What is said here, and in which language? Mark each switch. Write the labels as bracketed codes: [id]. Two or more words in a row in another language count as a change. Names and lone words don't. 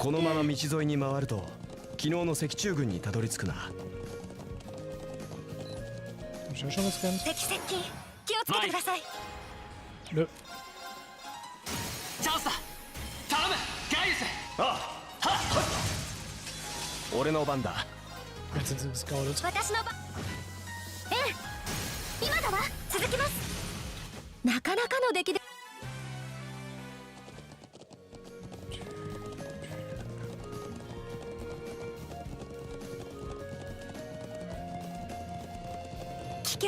[ja] このまま道沿いに回ると昨日の石柱群にたどり着くな。敵接近、気をつけてください。 [de] Nö. [ja] チャンスだ。頼むガイルス。ああ、俺の番だ。 [de] Jetzt sind sie gescoutet. [ja] 私の番。今だわ。続きます。なかなかの出来で。危険。